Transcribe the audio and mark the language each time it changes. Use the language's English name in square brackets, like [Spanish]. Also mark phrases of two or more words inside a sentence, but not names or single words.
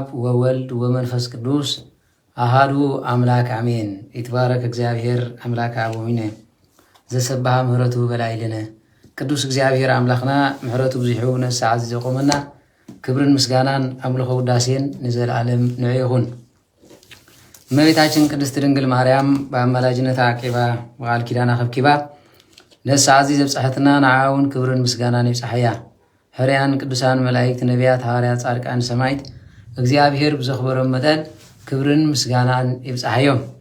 [Geez] ወወልድ ወመንፈስ ቅዱስ አሐዱ አምላክ አሜን። ይትባረክ እግዚአብሔር አምላክ አበዊነ ዘሰብሐ ምህረቱ በላዕሌነ። [Tigrinya] ቅዱስ እግዚአብሔር አምላኽና ምሕረቱ ብዙሑ ነሰዓት ዘቆመና ክብርን ምስጋናን አምልኾ ውዳሴን ንዘለዓለም ንዑ ይኹን። እመቤታችን ቅድስት ድንግል ማርያም በአማላጅነታ አቂባ በቃል ኪዳና ከብኪባ ነሰዓት ዘብፅሐትና ንዓውን ክብርን ምስጋናን ይብፅሐያ። ሕርያን ቅዱሳን መላእክት ነቢያት ሐዋርያት ጻድቃን ሰማዕት እግዚአብሔር ብዘኽበሮም መጠን ክብርን ምስጋናን ይብፅሐዮም